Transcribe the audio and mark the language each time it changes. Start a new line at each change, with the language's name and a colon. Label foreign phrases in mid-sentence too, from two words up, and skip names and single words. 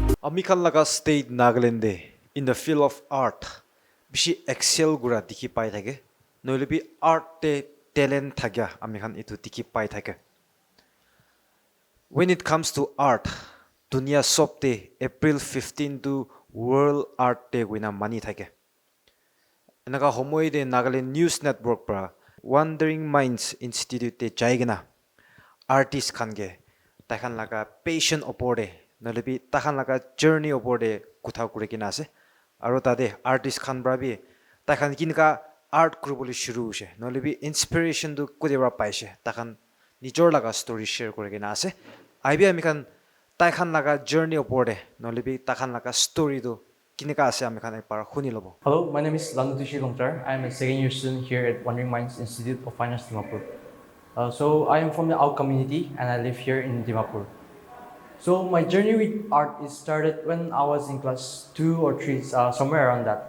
Naga Pidgin: Amikan laga state Nagaland
English: in the field of art
Naga Pidgin: bishi excel gura dikhi pai thake noile bi art te talent thagya amikan itu dikhi pai thake.
English: When it comes to art
Naga Pidgin: dunia sobte April 15 to World Art Day guina mani thake. Enaka homoi de Nagaland News Network pra Wandering Minds Institute te jaigena artist khange takhan laga passion opor de noile bi takhan laga journey opor de kutha kure kina ase aro tade artist khan bra bi takhan kinka art kuruboli shuru hoise noile bi inspiration du kudera paise takhan nijor laga story share kore kina ase aibi amikhan takhan laga journey opor de noile bi takhan laga story du kinka ase amikhan ekbar khuni lobo.
English: Hello, my name is Landutushi Longtar. I am a second year student here at Wandering Minds Institute of Finance, Dimapur. So I am from the Ao community and I live here in Dimapur. So my journey with art is started when I was in class 2 or 3, somewhere around that.